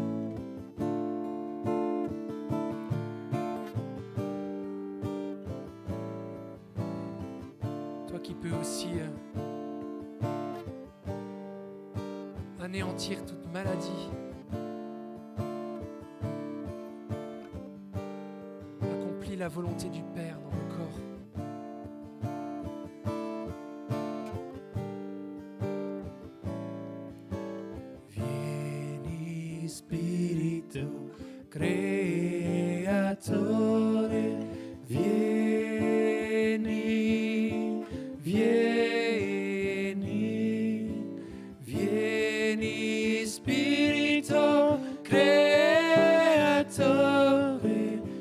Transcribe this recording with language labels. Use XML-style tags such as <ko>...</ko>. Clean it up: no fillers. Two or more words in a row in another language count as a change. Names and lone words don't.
<fr>Toi qui peux aussi anéantir toute maladie. Accomplis la volonté du Père dans le corps.</fr> <it>vieni, Spirito Creatore, vieni, vieni, vieni, Spirito Creatore,</it>